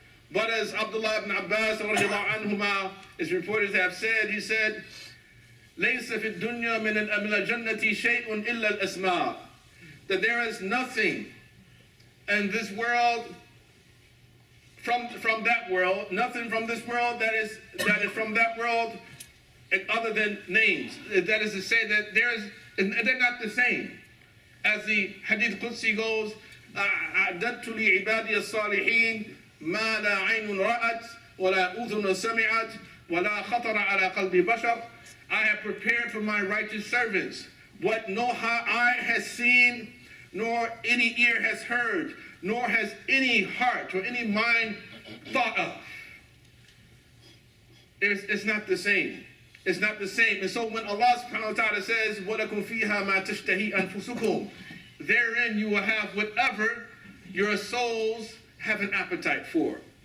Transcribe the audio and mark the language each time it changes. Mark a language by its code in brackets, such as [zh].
[en] But as Abdullah Bin Abbas anhuma is reported to have said, he said, [ar] لَيْسَ فِي الدُّنْيَا مِنَ الْجَنَّةِ شَيْءٌ إِلَّا الْأَسْمَاءِ. [en] That there is nothing in this world from that world, nothing from this world that is from that world other than names. That is to say that they're not the same. As the Hadith Qudsi goes, [ar] أَعْدَدْتُ لِعِبَادِيَ الصَّالِحِينَ مَا لَا عَيْنٌ رَأَتْ وَلَا أُذُنٌ سَمِعَتْ وَلَا خَطَرَ عَلَى قَلْبِ بَشَرٍ. [en] I have prepared for my righteous servants what no eye has seen, nor any ear has heard, nor has any heart or any mind thought of. It's not the same. It's not the same. And so when Allah subhanahu wa ta'ala says, [ar] وَلَكُمْ فِيهَا مَا تَشْتَهِي أَنفُسُكُمْ, [en] therein you will have whatever your souls have an appetite for.